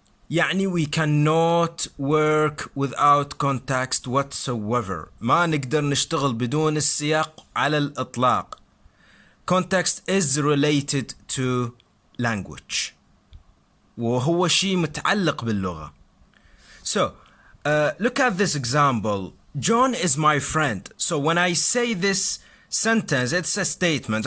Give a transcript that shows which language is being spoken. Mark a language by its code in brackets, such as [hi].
[en] يعني we cannot work without context whatsoever. [ar] ما نقدر نشتغل بدون السياق على الإطلاق. [en] Context is related to language, [ar] وهو شيء متعلق باللغة. [en] So look at this example. John is my friend. So when I say this sentence, it's a statement.